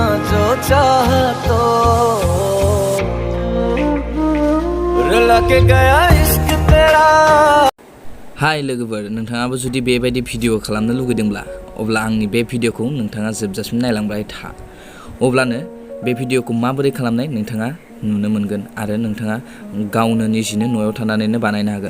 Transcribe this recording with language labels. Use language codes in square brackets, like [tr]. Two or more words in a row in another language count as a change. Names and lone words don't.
[hi] जो चाहा तो रुला के गया इश्क तेरा। [brx] हाय लोगोफोर, नोंथाङाबो जुदि बेबायदि भिडिअ खालामनो लुगैदोंब्ला अब्ला आंनि बे भिडिअखौ नोंथाङा जोबजासिम नायलांबाय था। अब्लानो बे भिडिअखौ माबोरै खालामनाय नोंथाङा नुनो मोनगोन आरो नोंथाङा गावनो निजिनो न'आव थानानैनो बानायनो हागोन।